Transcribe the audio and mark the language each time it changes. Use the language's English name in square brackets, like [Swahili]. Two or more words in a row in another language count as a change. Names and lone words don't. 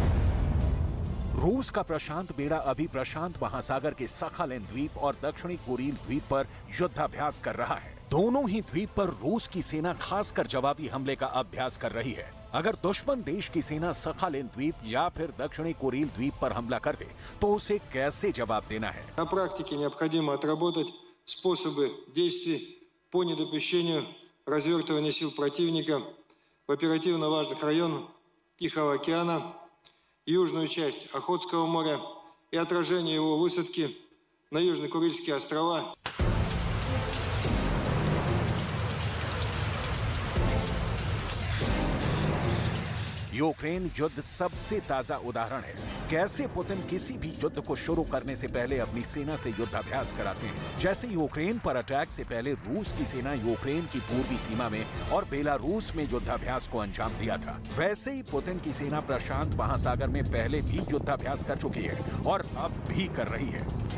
[Hindi] रूस का प्रशांत बेड़ा अभी प्रशांत महासागर के सखालिन द्वीप और दक्षिणी कुरिल द्वीप पर युद्धाभ्यास कर रहा है। दोनों ही द्वीप पर रूस की सेना खासकर जवाबी हमले का अभ्यास कर रही है। अगर दुश्मन देश की सेना सखालिन द्वीप या फिर दक्षिणी कुरिल द्वीप पर हमला कर दे तो उसे कैसे जवाब देना है। [Russian] На практике необходимо отработать способы действий по недопущению развертывания сил противника в оперативно важных районах Тихого океана, южную часть Охотского моря и отражение его высадки на Южно-Курильские острова. [Hindi] यूक्रेन युद्ध सबसे ताजा उदाहरण है कैसे पुतिन किसी भी युद्ध को शुरू करने से पहले अपनी सेना से युद्धाभ्यास कराते हैं। जैसे यूक्रेन पर अटैक से पहले रूस की सेना यूक्रेन की पूर्वी सीमा में और बेलारूस में युद्धाभ्यास को अंजाम दिया था, वैसे ही पुतिन की सेना प्रशांत महासागर में पहले भी युद्धाभ्यास कर चुकी है और अब भी कर रही है।